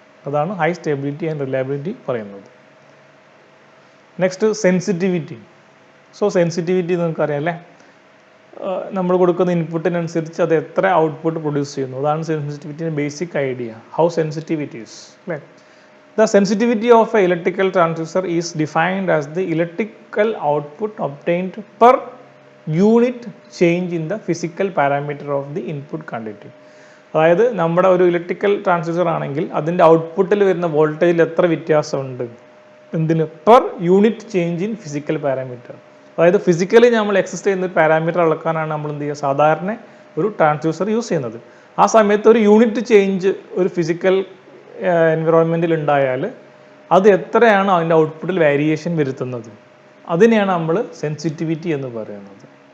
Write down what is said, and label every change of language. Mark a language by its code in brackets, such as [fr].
[ml] അതാണ് high stability and reliability പറയുന്നത്. Next, sensitivity. So sensitivity നിങ്ങൾക്കറിയാം അല്ലേ, നമ്മൾ കൊടുക്കുന്ന ഇൻപുട്ടിനനുസരിച്ച് അത് എത്ര ഔട്ട്പുട്ട് പ്രൊഡ്യൂസ് ചെയ്യുന്നു, അതാണ് സെൻസിറ്റിവിറ്റിയുടെ basic idea, [en] how sensitive it is [ml] അല്ലേ. [en] The sensitivity of an electrical transducer is defined as the electrical output obtained per unit change in the physical parameter of the input quantity. [ml] അതായത് നമ്മുടെ ഒരു electrical transducer ആണെങ്കിൽ അതിൻ്റെ ഔട്ട്പുട്ടിൽ വരുന്ന വോൾട്ടേജിൽ എത്ര വ്യത്യാസമുണ്ട് എന്തിന്, [en] Per unit change in physical parameter. [ml] അതായത് ഫിസിക്കലി നമ്മൾ എക്സിസ്റ്റ് ചെയ്യുന്ന ഒരു പാരാമീറ്റർ അളക്കാനാണ് നമ്മൾ എന്ത് ചെയ്യുക, സാധാരണ ഒരു ട്രാൻസ്ഡ്യൂസർ യൂസ് ചെയ്യുന്നത്. ആ സമയത്ത് ഒരു യൂണിറ്റ് ചേഞ്ച് ഒരു ഫിസിക്കൽ എൻവിറോൺമെൻറ്റിൽ ഉണ്ടായാൽ അത് എത്രയാണ് അതിൻ്റെ ഔട്ട്പുട്ടിൽ വേരിയേഷൻ വരുത്തുന്നത്, അതിനെയാണ് നമ്മൾ സെൻസിറ്റിവിറ്റി എന്ന് പറയുന്നത്.